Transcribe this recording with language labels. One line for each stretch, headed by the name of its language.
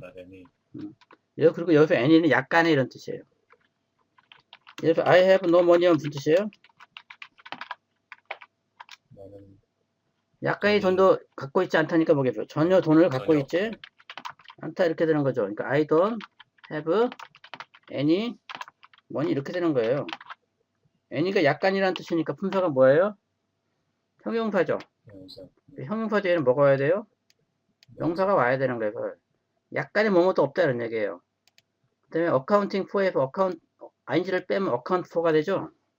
Korean: 나대니 그리고 여기서 n이는 약간의 이런 뜻이에요. 그래서
English: I have no money
Korean: 는 무슨 뜻이에요? 나는 약간의 돈도 갖고 있지 않다니까 뭐겠어요? 전혀 돈을 갖고 있지 않다 이렇게 되는 거죠.
English: 그러니까 I don't have any money 이렇게 되는 거예요.
Korean: any가 약간이라는 뜻이니까 품사가 뭐예요? 형용사죠. 형용사 뒤에는 뭐가 와야 돼요? 명사가 와야 되는 거예요. 약간의 뭐뭐도 없다 이런 얘기예요. 그 다음에 accounting for에서 ing를 빼면 account for가 되죠.